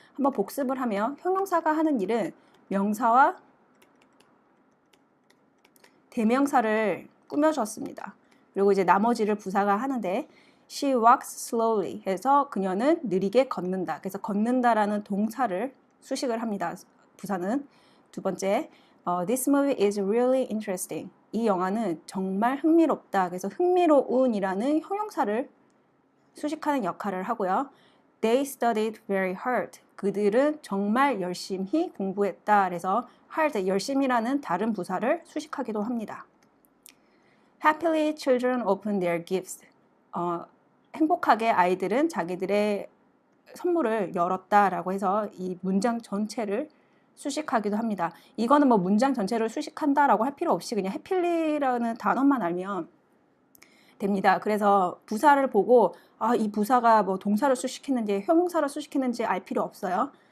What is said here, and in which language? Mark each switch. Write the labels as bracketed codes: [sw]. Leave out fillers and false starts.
[ko] 한번 복습을 하면 형용사가 하는 일은 명사와 대명사를 꾸며줬습니다. 그리고 이제 나머지를 부사가 하는데 [en] She walks slowly [ko] 해서 그녀는 느리게 걷는다. 그래서 걷는다라는 동사를 수식을 합니다. 부사는. [en] 두 번째, This movie is really interesting. [ko] 이 영화는 정말 흥미롭다. 그래서 흥미로운이라는 형용사를 수식하는 역할을 하고요. [en] They studied very hard. [ko] 그들은 정말 열심히 공부했다. 그래서 hard, 열심이라는 다른 부사를 수식하기도 합니다. [en] Happily children open their gifts. [ko] 행복하게 아이들은 자기들의 선물을 열었다라고 해서 이 문장 전체를 수식하기도 합니다. 이거는 뭐 문장 전체를 수식한다라고 할 필요 없이 그냥 happy라는 단어만 알면 됩니다. 그래서 부사를 보고 이 부사가 뭐 동사를 수식했는지 형용사를 수식했는지 알 필요 없어요.